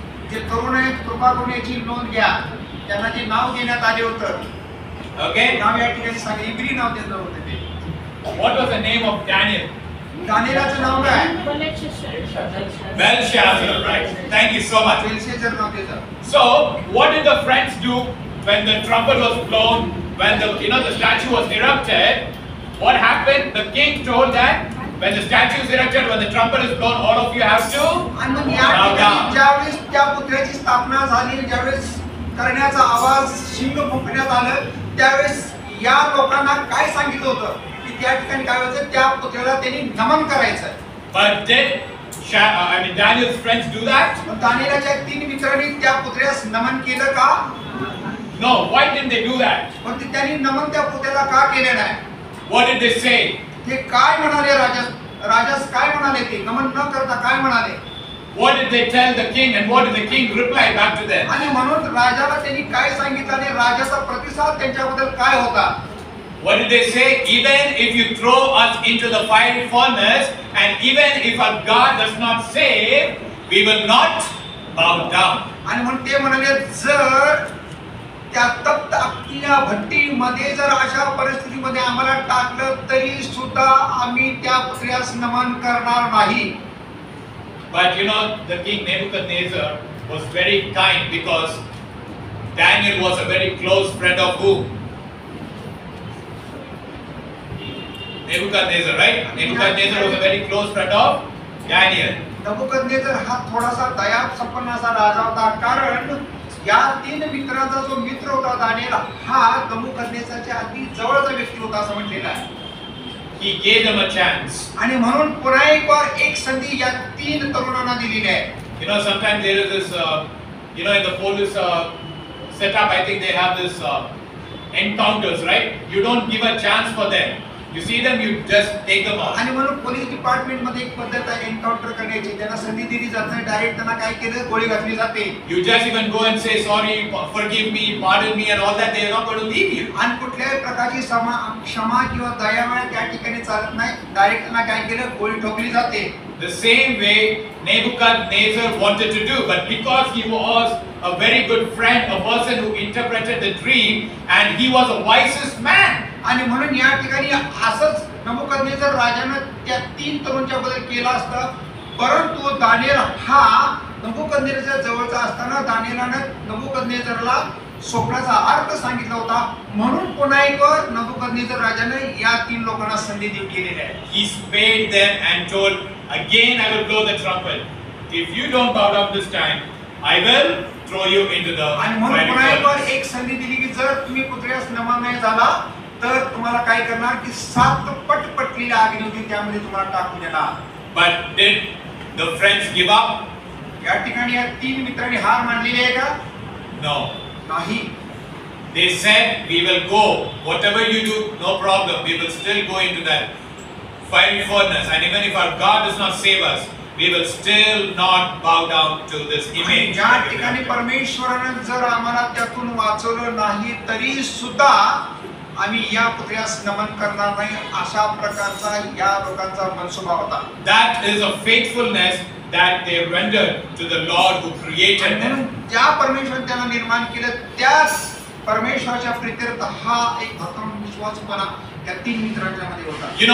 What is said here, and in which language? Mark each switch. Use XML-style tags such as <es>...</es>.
<mr>जे तरुण आहेत कृपा करून याची नोंद घ्या. त्यांना जे नाव देण्यात आले होतं</mr> <en>Okay?</en> <mr>नाव या ठिकाणी सांगितलं इब्री नाव दिलं होतं ते.</mr> <en>What was the name of Daniel?</en> <mr>दानिएलाचं नाव काय?</mr> <en>Belshazzar, right? Thank you so much.</en> <mr>बेलशेझर नाव त्याचं.</mr> <en>So, what did the friends do when the trumpet was blown, when the statue was erected? What happened? The king told that when the statue is erected, when the trumpet is blown, all of you have to</en> <mr>आणि मग या</mr> <en>bow</en> <mr>ठिकाणी</mr> <en>down.</en> <mr>ज्यावेळेस त्या पुतळ्याची स्थापना झाली, ज्यावेळेस करण्याचा आवाज शिंग फुंकण्यात आलं, त्यावेळेस या लोकांना काय सांगितलं होतं की त्या ठिकाणी काय व्हायचं, त्या पुतळ्याला त्यांनी नमन करायचं.</mr> <en>But did Daniel's friends do that?</en> <mr>मग दानिएलाच्या 3 मित्रांनी त्या पुतळ्यास नमन केलं का?</mr> <en>No. Why didn't they do that?</en> <mr>पण त्यांनी नमन त्या पुतळ्याला का केलं नाही?</mr> <en>What did they say?</en> <mr>ते काय म्हणाले राजास काय म्हणाले, ते नमन न करता काय म्हणाले?</mr> <en>What did they tell the king, and what did the king reply back to them?</en> <mr>आणि म्हणून राजाला त्यांनी काय सांगितलं आणि राजाचा प्रतिसाद त्यांच्याबद्दल काय होता?</mr> <en>What did they say? Even if you throw us into the fiery furnace, and even if our God does not save, we will not bow down.</en> <mr>आणि म्हणून ते म्हणाले, जर त्या तप्त अग्नीच्या भट्टीमध्ये जर अशा परिस्थितीमध्ये आम्हाला टाकलं तरी सुद्धा आम्ही त्या पुतळ्यास नमन करणार नाही.</mr> <en>But the king Nebuchadnezzar was very kind, because Daniel was a very close friend of who? Nebuchadnezzar, right? Nebuchadnezzar was a very close friend of Daniel.</en> <mr>नबुकदनेझर हा थोडासा दया संपन्न असा राजा होता, कारण या 3 मित्रांचा जो मित्र होता दानिएल हा नबुकदनेझरच्या अगदी जवळचा व्यक्ती होता असं म्हटलेलं आहे.</mr> <en>He gave them a chance.</en> <mr>आणि म्हणून पुन्हा एक संधी या 3 तरुणांना दिलेली आहे.</mr> <en>Sometimes there is this, in the police setup, I think they have this encounters, right? You don't give a chance for them. You see them, you just take them out.</en> <mr>आणि म्हणून पोलीस डिपार्टमेंट मध्ये एक पद्धत आहे encounter करण्याची. त्यांना संधी दिली जात नाही, डायरेक्ट त्यांना काय केलं, गोळी घातली जाते.</mr> <en>You just even go and say sorry, forgive me, pardon me and all that. They are not going to leave you.</en> <mr>आणि कुठल्याही प्रकारची क्षमा किंवा दयामाया त्या ठिकाणी चालत नाही. डायरेक्ट त्यांना काय केलं, गोळी ठोकली जाते.</mr> <en>The same way Nebuchadnezzar wanted to do, but because he was a very good friend, a person who interpreted the dream, and he was the wisest man.</en> <mr>आणि म्हणून या ठिकाणी असंच नबुकदनेझर राजानं त्या 3 तरुणांच्या बद्दल केलं असतं, परंतु दानिएल हा नबुकदनेझरच्या जवळचा असताना दानिएलानं नबुकदनेझरला स्वप्नाचा अर्थ सांगितला होता. म्हणून पुन्हा एक नबुकदनेझर राजाने या 3 लोकांना संधी दिलेली आहे.</mr> <en>He spared them and told, again I will blow the trumpet. If you don't bow down this time, I will throw you into the</en> <mr>आणि म्हणून</mr> <en>fiery</en> <mr>पुन्हा</mr> <en>furnace.</en> <mr>एक संधी दिली की जर तुम्ही पुतळ्यास नमन नाही झाला तर तुम्हाला काय करणार की 7 पट पटलेल्या अग्नीमध्ये त्यामध्ये तुम्हाला टाकून देणार.</mr> <en>But did the friends give up?</en> <mr>या ठिकाणी या 3 मित्रांनी हार मानलेली आहे का?</mr> <en>No.</en> <mr>नाही.</mr> <en>They said, we will go. Whatever you do, no problem. We will still go into that fiery furnace. And even if our God does not save us, we will still not bow down to this image.</en> <mr>या ठिकाणी परमेश्वराने जर आम्हाला त्यातून वाचवलं नाही तरी सुद्धा आम्ही या पुतळ्यास नमन करणार नाही, अशा प्रकारचा या लोकांचा मनसुबा होता.</mr> <en>That is a faithfulness that they rendered to the Lord who created them.</en> <mr>ज्या परमेश्वराने त्यांना निर्माण केलं त्याच परमेश्वराच्या प्रीत्यर्थ हा एक भक्कम विश्वासपणा या 3 मित्रांच्या मध्ये होता.</mr>